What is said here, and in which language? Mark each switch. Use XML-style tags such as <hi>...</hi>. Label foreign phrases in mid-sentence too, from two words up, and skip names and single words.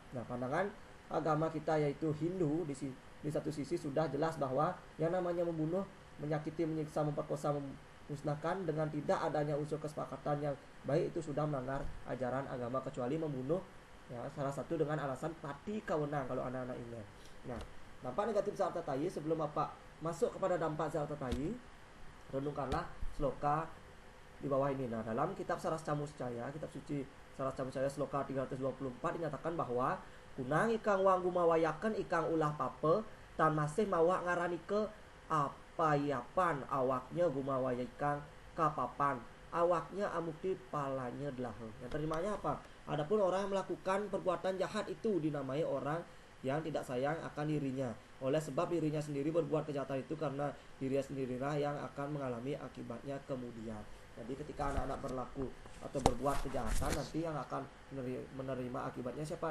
<id>Nah, pandangan agama kita yaitu Hindu di satu sisi sudah jelas bahwa yang namanya membunuh, menyakiti, menyiksa, memperkosa, memusnahkan dengan tidak adanya unsur kesepakatan yang baik itu sudah melanggar ajaran agama, kecuali membunuh, ya, salah satu dengan alasan</id> <kaw>pati kawenang</kaw> <id>kalau anak-anak ingat. Nah, dampak negatif zat atau tai, sebelum Bapak masuk kepada dampak zat atau tai, renungkanlah sloka di bawah ini. Nah, dalam kitab Sarasca Muscaya, kitab suci Sarasca Muscaya sloka 324 dinyatakan bahwa</id> <kaw>kunang ikang wang gumawayakan ikang ulah pape tan masih mawa ngaranike apayapan awaknya gumawayakan kapapan awaknya amukti palanya delah.</kaw> <id>Yang terimanya apa? Adapun orang yang melakukan perbuatan jahat itu dinamai orang yang tidak sayang akan dirinya, oleh sebab dirinya sendiri berbuat kejahatan itu karena dirinya sendirilah yang akan mengalami akibatnya kemudian. Jadi ketika anak-anak berlaku atau berbuat kejahatan, nanti yang akan menerima akibatnya siapa?</id>